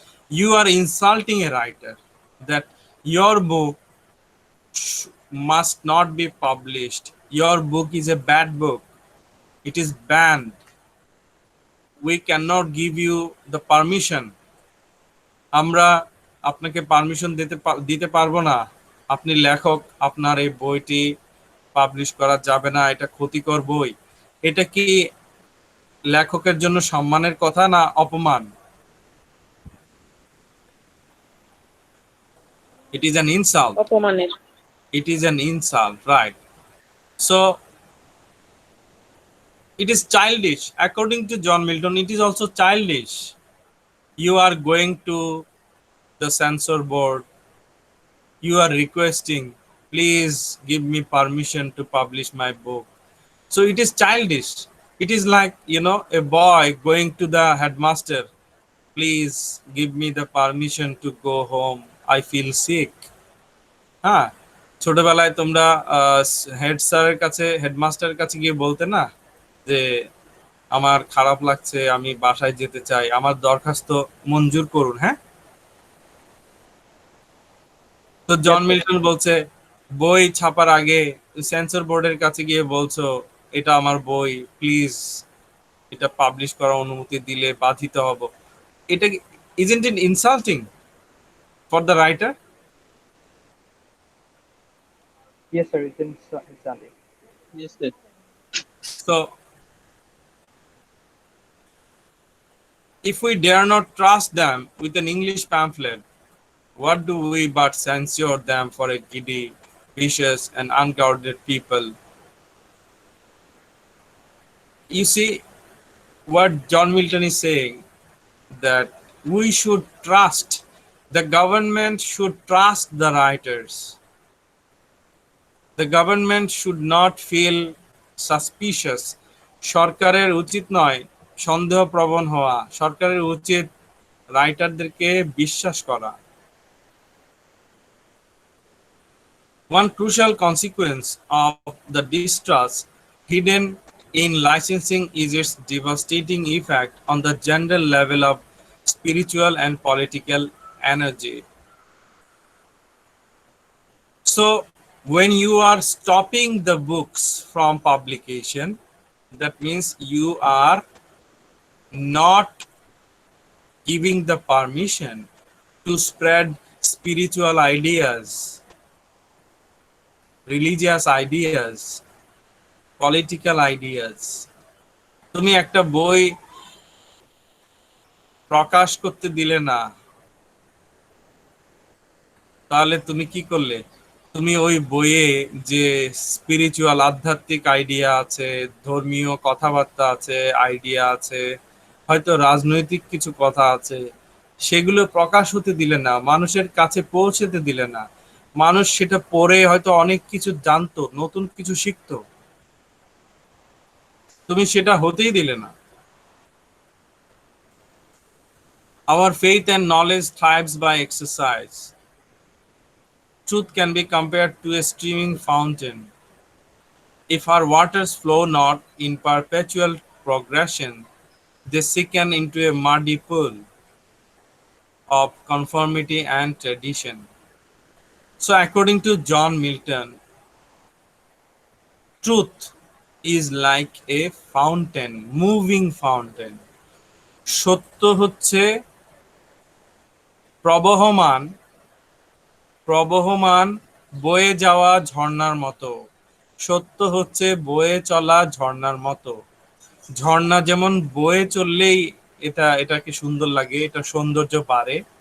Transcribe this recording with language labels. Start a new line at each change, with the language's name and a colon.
English: You are insulting a writer that your book must not be published. Your book is a bad book. It is banned. We cannot give you the permission.
Bangla: আমরা আপনাকে permission দিতে পারবো না। আপনি লেখক, আপনার এই বইটি পাবলিশ করা যাবে না, এটা ক্ষতিকর বই। এটা কি লেখকের জন্য সম্মানের কথা না অপমান?
English: It is an insult.
Bangla: অপমানের।
English: It is an insult, right? So it is childish. According to John Milton, it is also childish. You are going to the censor board. You are requesting, please give me permission to publish my book. So it is childish. It is like, a boy going to the headmaster, please give me the permission to go home. I feel sick.
Bangla: হ্যাঁ, ছোটবেলায় তোমরা head স্যারের কাছে, হেডমাস্টারের কাছে গিয়ে বলতে না যে আমার খারাপ লাগছে, আমি বাসায় যেতে চাই, আমার দরখাস্ত মঞ্জুর করুন। হ্যাঁ, তো জন মিল্টন বলছে বই ছাপার আগে সেন্সর বোর্ডের কাছে গিয়ে বলছো এটা আমার বই, প্লিজ এটা পাবলিশ করার অনুমতি দিলে বাধিত হব। এটা
English: isn't it insulting for the writer? Yes, sir. It's insulting. Yes, sir. So if we dare not trust them with an English pamphlet, what do we but censure them for a giddy, vicious, and unguarded people? You see what John Milton is saying, that we should trust, the government should trust the writers. The government should not feel suspicious.
Bangla: সরকারের উচিত নয় সন্দেহপ্রবণ হওয়া, সরকারের উচিত রাইটারদেরকে বিশ্বাস করা।
English: One crucial consequence of the distrust hidden in licensing is its devastating effect on the general level of spiritual and political energy. So, when you are stopping the books from publication, that means you are not giving the permission to spread spiritual ideas, religious ideas, political ideas.
Bangla: তুমি একটা বই প্রকাশ করতে দিলে না, তাহলে তুমি কি করলে? তুমি ওই বইয়ে যে স্পিরিচুয়াল আধ্যাত্মিক আইডিয়া আছে, ধর্মীয় কথাবার্তা আছে, আইডিয়া আছে, হয়তো রাজনৈতিক কিছু কথা আছে, সেগুলো প্রকাশ হতে দিলে না, মানুষের কাছে পৌঁছতে দিলে না। মানুষ সেটা পড়ে হয়তো অনেক কিছু জানতো, নতুন কিছু শিখতো, তুমি সেটা হতেই দিলে না।
English: Our faith and knowledge thrives by exercise. Truth can be compared to a streaming fountain. If our waters flow not in perpetual progression, they sicken into a muddy pool of conformity and tradition. So, according to John Milton, truth is like a fountain, moving fountain.
Bangla: সত্য হচ্ছে প্রবহমান প্রবহমান বয়ে যাওয়া ঝর্ণার মতো। সত্য হচ্ছে বয়ে চলা ঝর্ণার মতো। ঝর্ণা যেমন বয়ে চললেই এটাকে সুন্দর লাগে, এটা সৌন্দর্য বাড়ে।